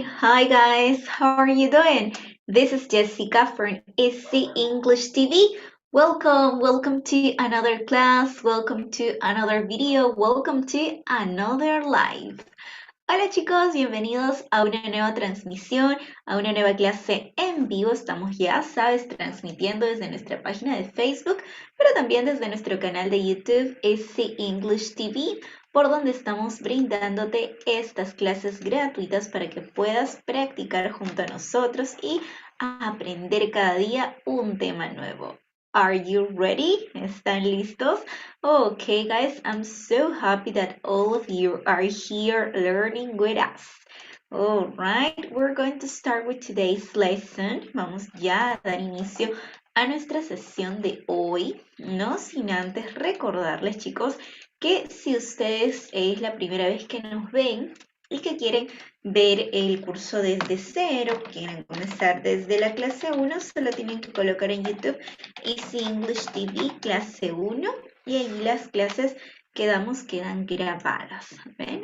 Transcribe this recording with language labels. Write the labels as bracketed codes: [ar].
[en] Hi guys, how are you doing? This is Jessica from Easy English TV. Welcome to another class, welcome to another video, welcome to another live. [es] Hola chicos, bienvenidos a una nueva transmisión, a una nueva clase en vivo. Estamos ya, sabes, transmitiendo desde nuestra página de Facebook, pero también desde nuestro canal de YouTube, Easy English TV, por donde estamos brindándote estas clases gratuitas para que puedas practicar junto a nosotros y aprender cada día un tema nuevo. [en] Are you ready? [es] ¿Están listos? [en] Okay, guys, I'm so happy that all of you are here learning with us. All right, we're going to start with today's lesson. [es] Vamos ya a dar inicio a nuestra sesión de hoy, no sin antes recordarles, chicos, que si ustedes es la primera vez que nos ven y que quieren ver el curso desde cero, quieren comenzar desde la clase 1, solo tienen que colocar en YouTube Easy English TV clase 1 y ahí las clases que damos quedan grabadas. ¿Ven?